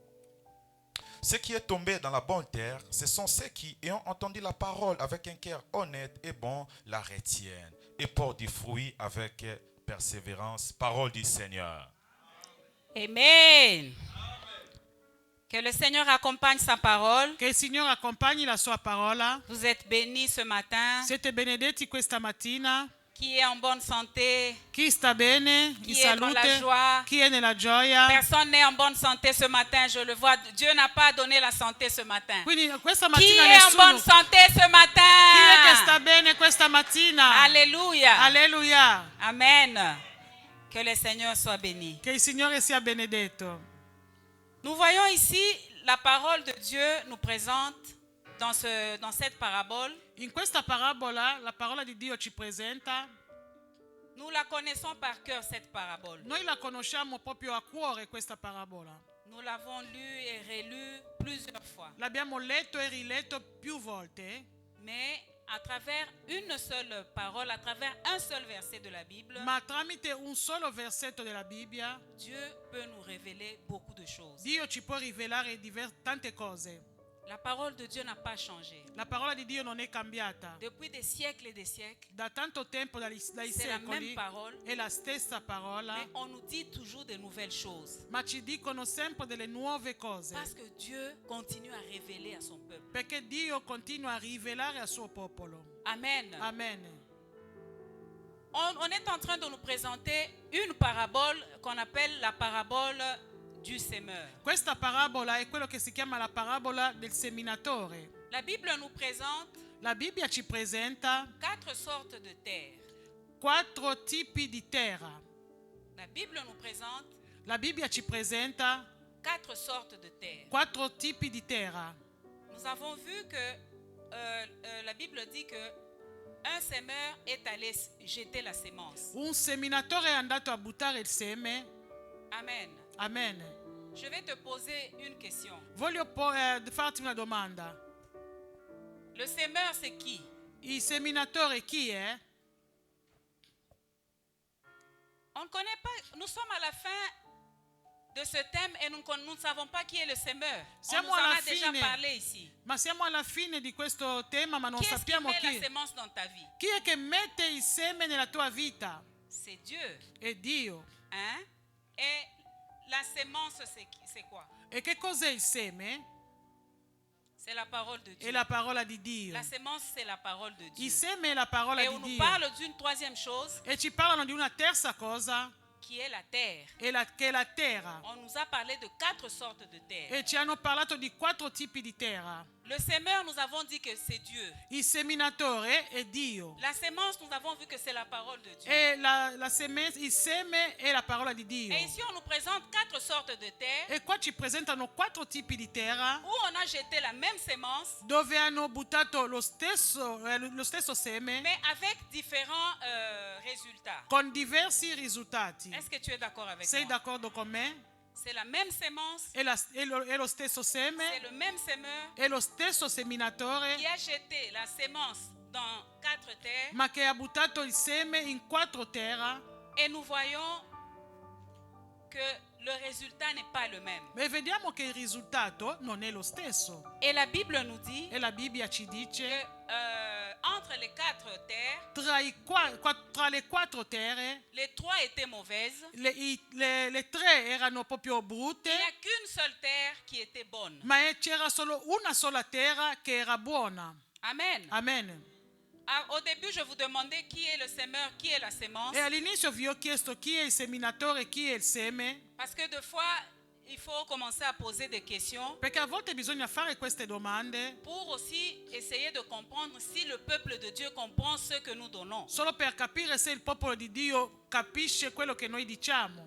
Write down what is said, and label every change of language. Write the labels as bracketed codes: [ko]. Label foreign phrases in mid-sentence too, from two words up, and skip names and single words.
[fr] Ce qui est tombé dans la bonne terre, ce sont ceux qui, ayant entendu la parole avec un cœur honnête et bon, la retiennent et portent du fruit avec persévérance. Parole du Seigneur. Amen. Que le Seigneur accompagne sa parole. [it] Che il Signore accompagni la sua parola. [fr] Vous êtes bénis ce matin. [it] Siete benedetti questa mattina. [fr] Qui est en bonne santé? [it] Chi sta bene, Chi in [fr] è dans la [it] salute, [fr] joie? [it] chi è nella gioia. [fr] Personne n'est en bonne santé ce matin, je le vois. Dieu n'a pas donné la santé ce matin. [it] Quindi questa [fr] Qui [it] mattina [fr] est en bonne [it] nessuno. [fr] santé ce [it] Chi è che [fr] matin? [it] sta bene questa mattina? [fr] Alléluia. [it] Alleluia. Amen. [fr] Que le Seigneur soit béni. [it] Che il Signore sia benedetto. [fr] Nous voyons ici la parole de Dieu nous présente dans cette parabole. [it] In questa parabola, la parola di Dio ci presenta. [fr] Nous la connaissons par cœur, cette parabole. [it] Noi la conosciamo proprio a cuore questa parabola. [fr] Nous l'avons lue et relue plusieurs fois. [it] L'abbiamo letto e riletto più volte. [fr] Mais à travers une seule parole, à travers un seul verset de la Bible, [it] Ma tramite un solo versetto della Bibbia, [fr] Dieu peut nous révéler beaucoup de choses. [it] Dio ci può rivelare tante cose. [fr] La parole de Dieu n'a pas changé. [it] La parola di Dio non è cambiata. [fr] Depuis des siècles et des siècles, [it] Da tanto tempo, dai [fr] c'est la même [it] secoli, [fr] parole, [it] è la stessa parola, [fr] mais on nous dit toujours de nouvelles choses. [it] ma ci dicono sempre delle nuove cose. [fr] Parce que Dieu continue à révéler à son peuple. [it] Perché Dio continua a rivelare al suo popolo. [fr] Amen. [it] Amen. [fr] On est en train de nous présenter une parabole qu'on appelle la parabole du semeur. [it] Questa parabola è quello che si chiama la parabola del seminatore. [fr] La Bible nous présente [it] La Bibbia ci presenta [fr] 4 sortes de terre. [it] 4 tipi di terra. [fr] La Bible nous présente [it] La Bibbia ci presenta [fr] 4 sortes de terre. [it] 4 tipi di terra. [fr] Nous avons vu que la Bible dit que un semeur est allé jeter la semence. [it] Un seminatore è andato a buttare il seme. [fr] Amen. [it] Amen. [fr] Je vais te poser une question. [it] Voglio farti una domanda. [fr] Le semeur, c'est qui? [it] Il seminatore chi è? [fr] On ne connaît pas. Nous sommes à la fin de ce thème et nous ne savons pas qui est le semeur. On [it] Siamo [fr] nous en [it] alla [fr] a déjà [it] fine. [fr] parlé ici. [it] Ma siamo alla fine di questo tema, ma non [fr] Qui est-ce qui [it] sappiamo [fr] met la [it] chi. [fr] semence dans ta vie? [it] Chi è che mette il seme nella tua vita? [fr] C'est Dieu. [it] È Dio. [fr] Hein? Et la semence, c'est quoi? [it] E che cos'è il seme? [fr] C'est la parole de Dieu. [it] È la parola di Dio. [fr] La semence, c'est la parole de Dieu. [it] Il seme è la parola [fr] Et [it] di [fr] on nous [it] Dio. [fr] parle d'une troisième chose [it] E ci parlano di una terza cosa, [fr] qui est la terre. [it] che è la terra. [fr] On nous a parlé de 4 sortes de terre. [it] E ci hanno parlato di 4 tipi di terra. [fr] Le semeur, nous avons dit que c'est Dieu. [it] Il seminatore è Dio. [fr] La semence, nous avons vu que c'est la parole de Dieu. [it] E il seme è la parola di Dio. [fr] Et ici, on nous présente 4 sortes de terre [it] E qua ci presentano 4 tipi di terra [fr] où on a jeté la même semence, [it] dove hanno buttato lo stesso seme [fr] mais avec différents résultats. [it] con diversi risultati. [fr] Est-ce que tu es d'accord avec [it] Sei [fr] moi? [it] d'accordo con me? [fr] C'est la même semence, [it] È lo stesso [fr] c'est [it] seme, [fr] le même semeur [it] è lo stesso seminatore, [fr] qui a jeté la semence dans 4 terres. [it] ma che ha buttato il seme in 4 terra. [fr] Et nous voyons que le résultat n'est pas le même. [it] E vediamo che il risultato non è lo stesso. [fr] Et la Bible nous dit [it] E la Bibbia ci [fr] que [it] dice [fr] entre les 4 terres, [it] tra le 4 terre, [fr] les 3 étaient mauvaises. [it] le 3 erano proprio [fr] Il [it] brutte, [fr] n'y a qu'une seule terre qui était bonne. [it] ma c'era solo una sola terra che era buona. [fr] Amen. [it] Amen. [fr] Au début, je vous demandais qui est le semeur, qui est la semence. [it] E all'inizio vi ho chiesto chi è il seminatore e chi è il seme, [fr] Parce que des fois, il faut commencer à poser des questions [it] perché a volte bisogna fare queste domande [fr] pour aussi essayer de comprendre si le peuple de Dieu comprend ce que nous donnons. [it] solo per capire se il popolo di Dio capisce quello che noi diciamo.